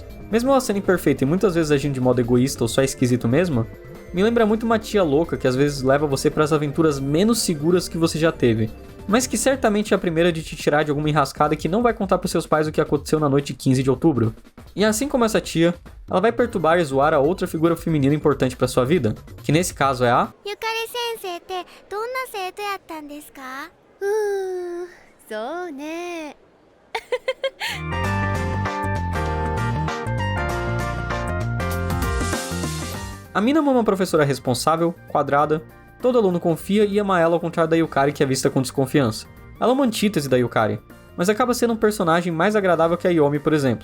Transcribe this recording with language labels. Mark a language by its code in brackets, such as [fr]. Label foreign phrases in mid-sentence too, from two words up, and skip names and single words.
[pt] Mesmo ela sendo imperfeita e muitas vezes agindo de modo egoísta ou só esquisito mesmo, me lembra muito uma tia louca que às vezes leva você para as aventuras menos seguras que você já teve, mas que certamente é a primeira de te tirar de alguma enrascada que não vai contar pros seus pais o que aconteceu na noite de 15 de outubro. E assim como essa tia, ela vai perturbar e zoar a outra figura feminina importante para sua vida, que nesse caso é a... [ja] ゆかり先生ってどんな生徒やったんですかそうね [pt] A Minamo é uma professora responsável, quadrada, todo aluno confia e ama ela ao contrário da Yukari que é vista com desconfiança. Ela é uma antítese da Yukari, mas acaba sendo um personagem mais agradável que a Yomi, por exemplo.